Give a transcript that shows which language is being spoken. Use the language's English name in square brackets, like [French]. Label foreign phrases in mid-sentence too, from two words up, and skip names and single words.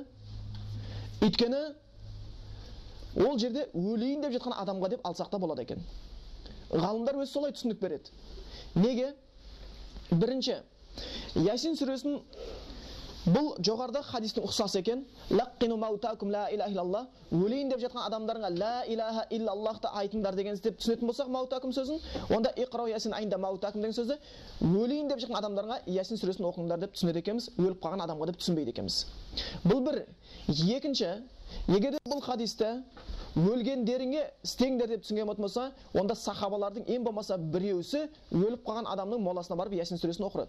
[Kazakh] Өйткені ол жерде өлейін деп жатқан адамға деп алсақ та болады екен. Ғалымдар өз солай түсінік береді. Неге? Бірінші, Ясин сүресін бұл жоғарда хадистің ұқсасы екен. [Arabic] لقنوا موتاكم لا إله إلا الله. [Kazakh] Өлейін деп жатқан адамдарға [Arabic] لا إله إلا الله [Kazakh] айтыңдар деген деп түсінетін болсақ маутакум сөзін, онда [Arabic] اقرءوا يس عند موتاكم [Kazakh] деген сөзді өлейін деп жатқан адамдарға Ясин сүресін оқыңдар деп түсінеді екенбіз, өліп қалған адамға деп түсінбейді екенбіз. Бұл бір. Екінші, егер де бұл хадисті өлгендеріңе істеңдер деп түсінген болса, онда сахабалардың ең болмаса біреусі өліп қалған адамның моласына барып Ясин сүресін оқырады.